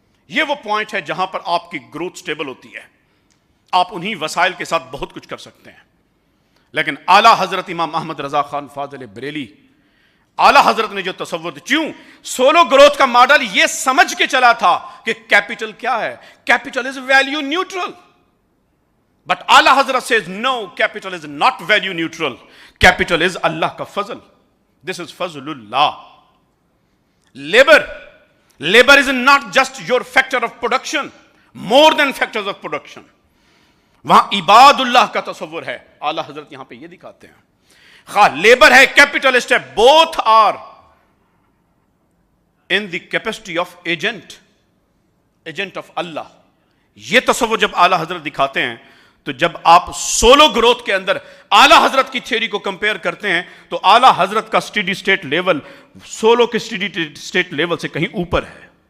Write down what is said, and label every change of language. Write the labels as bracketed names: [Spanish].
[Urdu] یہ وہ پوائنٹ ہے جہاں پر آپ کی گروتھ سٹیبل ہوتی ہے, آپ انہی وسائل کے ساتھ بہت کچھ کر سکتے ہیں. لیکن اعلیٰ حضرت امام احمد رضا خان فاضل بریلی, اعلیٰ حضرت نے جو تصور کیوں سولو گروتھ کا ماڈل یہ سمجھ کے چلا تھا کہ کیپٹل کیا ہے, [English] Capital is value neutral. But اعلیٰ حضرت says no, capital is not value neutral. Capital is [Urdu] اللہ کا فضل. [English] This is فضل اللہ. Labor is not just your factor of production, more than factors of production. [Urdu] وہاں عباد اللہ کا تصور ہے. اعلیٰ حضرت یہاں پہ یہ دکھاتے ہیں, خواہ لیبر ہے, کیپٹلسٹ ہے, [English] both are in the capacity of agent of [Urdu] اللہ. یہ تصور جب اعلیٰ حضرت دکھاتے ہیں تو جب آپ سولو گروتھ کے اندر اعلیٰ حضرت کی تھیوری کو کمپیئر کرتے ہیں تو اعلیٰ حضرت کا اسٹڈی اسٹیٹ لیول سولو کے اسٹڈی اسٹیٹ لیول سے کہیں اوپر ہے.